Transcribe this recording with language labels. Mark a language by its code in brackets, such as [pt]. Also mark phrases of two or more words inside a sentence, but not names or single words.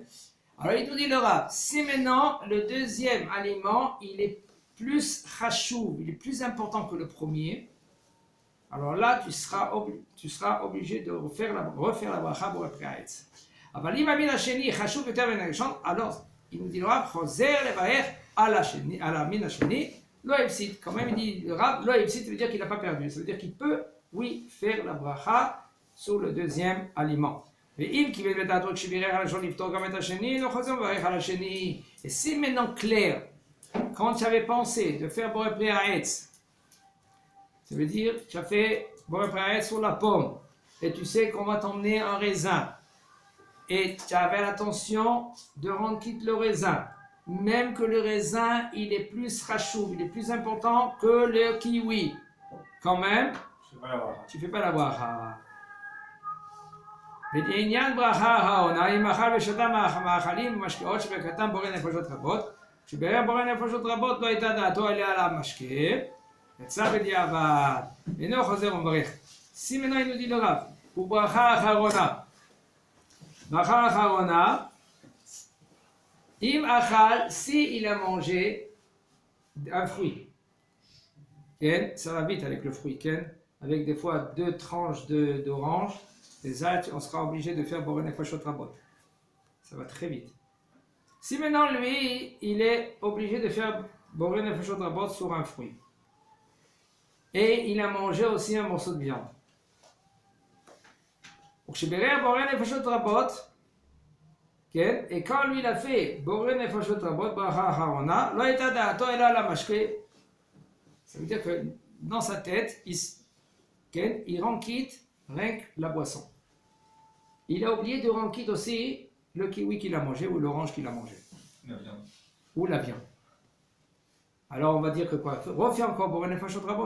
[fr] Alors il nous dit le Rav, si maintenant le deuxième aliment, il est plus chashuv, il est plus important que le premier, alors là tu seras obligé de refaire la bracha Boré Periaetz. Alors il nous dit le Rav, [he] חוזר לברך על המין השני לא הפסיד. [fr] Quand même il dit le Rav, [he] לא הפסיד, [fr] ça veut dire qu'il n'a pas perdu, ça veut dire qu'il peut, oui, faire la bracha sur le deuxième aliment. Et si maintenant clair, quand tu avais pensé de faire Boré Periaetz, ça veut dire tu as fait Boré Periaetz sur la pomme, et tu sais qu'on va t'emmener un raisin, et tu avais l'intention de rendre quitte le raisin, même que le raisin il est plus chashuv, il est plus important que le kiwi, quand même, tu fais pas la bracha. [he] ולעניין ברכה העונה, אם אכל ושתה מאכלים ומשקאות שברכתם בורא נפשות רבות, כשבירך בורא נפשות רבות לא הייתה דעתו עליה על המשקה, יצא בדיעבד, אינו חוזר ומברך. [fr] Si maintenant il nous dit le Rav, pour [he] ברכה אחרונה ברכה אחרונה. אם אכל, [fr] si il a mangé un fruit. Ken, ça va vite avec le fruit, Ken. Avec des fois 2 tranches d'orange, des ça, on sera obligé de faire boré nefashot rabot. Ça va très vite. Si maintenant lui, il est obligé de faire boré nefashot rabot sur un fruit. Et il a mangé aussi un morceau de viande. Et quand lui il a fait boré nefashot rabot, [he] ברכה אחרונה לא הייתה דעתו אלא למשקה. [fr] Ça veut dire que dans sa tête, il rend quitte rien que la boisson. Il a oublié de rendre quitte aussi le kiwi qu'il a mangé ou l'orange qu'il a mangé. La viande. Ou la viande. Alors on va dire que quoi? Refais encore boré nefashot rabot.